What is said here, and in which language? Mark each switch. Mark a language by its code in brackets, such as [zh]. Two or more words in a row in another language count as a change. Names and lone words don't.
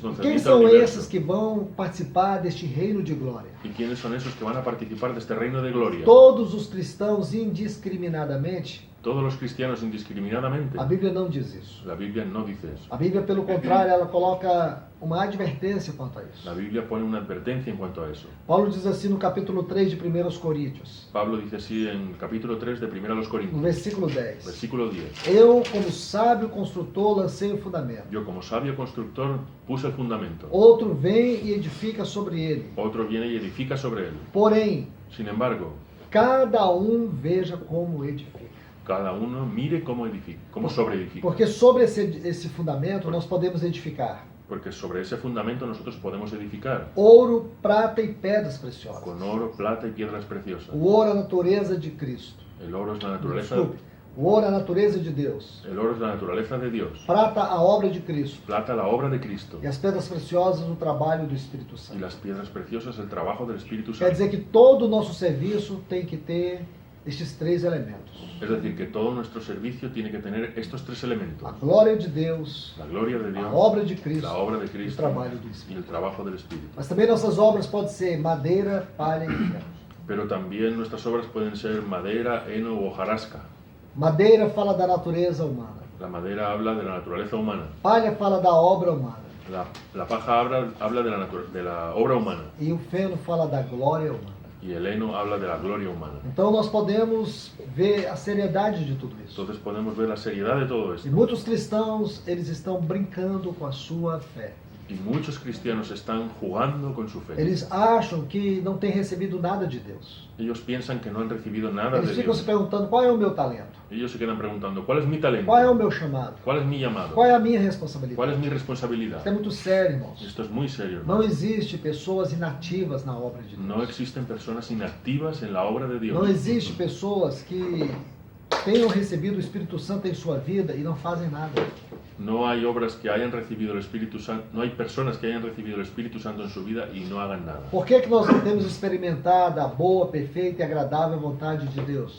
[pt] Quem [es] concerniente al [pt] são [es] universo. [pt] esses que vão participar deste reino de glória? [es] ¿Y quiénes son esos que van a participar de este reino de gloria? [pt] Todos os cristãos indiscriminadamente. [es] Todos los cristianos indiscriminadamente. [pt] A Bíblia não diz isso. [es] La Biblia no dice eso. [pt] A Bíblia, pelo contrário, ela coloca uma advertência quanto a isso. [es] La Biblia pone una advertencia en cuanto a eso. [pt] Paulo diz assim no capítulo 3 de 1 Coríntios, [es] Pablo dice así en el capítulo 3 de 1 a los no Corintios, [pt] versículo 10. [es] versículo 10. [pt] Eu, como sábio construtor, lancei o fundamento. [es] Yo como sabio constructor puse el fundamento. [pt] Outro vem e edifica sobre ele. [es] Otro viene y edifica sobre él. [pt] Porém, [es] Sin embargo, [pt] cada um veja como edifica. [es] cada uno mire cómo edifica, cómo sobreedifica. [pt] Porque sobre esse fundamento nós podemos edificar [es] Porque sobre ese fundamento nosotros podemos edificar [pt] ouro, prata e pedras preciosas. [es] con oro, plata y piedras preciosas. [pt] O ouro é a natureza de Cristo. [es] El oro es la naturaleza, [pt] Desculpe. O ouro é a natureza de Deus. [es] el oro es la naturaleza de Dios. [pt] Prata, a obra de Cristo. [es] Plata, la obra de Cristo. [pt] E as pedras preciosas, o trabalho do Espírito [es] Y Santo. las piedras preciosas, el trabajo del Espíritu [pt] Quer [es] Santo. [pt] dizer que todo o nosso serviço tem que ter estes 3 elementos. [es] Es decir, que todo nuestro servicio tiene que tener estos 3 elementos. [pt] A glória de Deus, [es] La gloria de [pt] a [es] Dios, [pt] obra de Cristo [es] la obra de [pt] e o [es] Cristo [pt] trabalho do [es] y [pt] Espírito. [es] el trabajo del Espíritu. [pt] Mas também nossas obras podem ser madeira, palha e ferro. [es] Pero también nuestras obras pueden ser madera, heno o hojarasca. [pt] Madeira fala da natureza humana. [es] La madera habla de la naturaleza humana. [pt] Palha fala da obra humana. [es] La paja habla de la obra humana. [pt] E o feno fala da glória humana. [es] Y el heno habla de la gloria humana. [pt] Então nós podemos ver a seriedade de tudo isso. [es] Entonces podemos ver la seriedad de todo [pt] E [es] esto. [pt] muitos cristãos, eles estão brincando com a sua fé. [es] Y muchos cristianos están jugando con su fe. [pt] Eles acham que não têm recebido nada de Deus. [es] Ellos piensan que no han recibido nada [pt] Eles [es] de [pt] ficam se [es] Dios. [pt] perguntando qual é o meu talento, [es] Ellos se quedan preguntando, ¿cuál es mi talento? [pt] qual é o meu chamado, [es] ¿Cuál es mi llamado? [pt] qual é a minha [es] ¿Cuál es [pt] responsabilidade. [es] mi responsabilidad? [pt] Isso é muito sério, irmãos. [es] Esto es muy serio, [pt] Não [es] hermano. [pt] existe pessoas inativas na obra de [es] No [pt] Deus. [es] existen personas inactivas en la obra de Dios. [pt] Não existe pessoas que tenham recebido o Espírito Santo em sua vida e não fazem nada. [es] No hay obras que hayan recibido el Espíritu Santo, no hay personas que hayan recibido el Espíritu Santo en su vida y no hagan nada. [pt] Por que nós não temos experimentado a boa, perfeita e agradável vontade de Deus?